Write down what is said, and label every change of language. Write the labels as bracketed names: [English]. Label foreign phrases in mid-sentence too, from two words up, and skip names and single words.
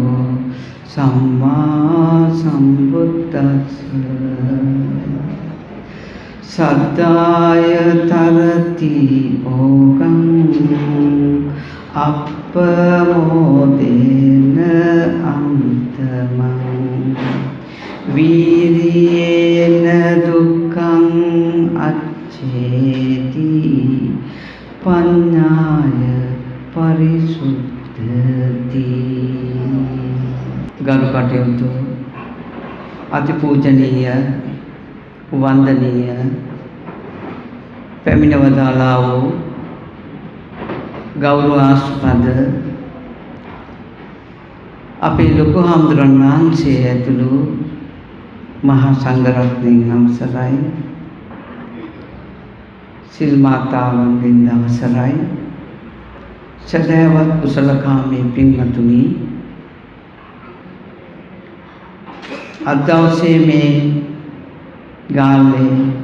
[Pali] සම්මා සම්බුද්දස්ස සද්දාය තරති ඕගං අප්පමෝදේන අන්තමං වීර්යේන දුක්ඛං අච්ඡේති පඤ්ඤාය පරිසුද්ධති. [Sinhala] ගරු කටයුතු අතිපූජනීය වන්දනීය පැමිණවදාලා වූ ගෞරවාස්පද අපේ ලොකු හාමුදුරන් වහන්සේ ඇතුළු මහා සංඝරත්නයන් අවසරයි, සිල් මාතාවන්ගෙන් අවසරයි, සදහවත් කුසලකාමී පින්වතුනි, අද දවසේ මේ ගාල්ලේ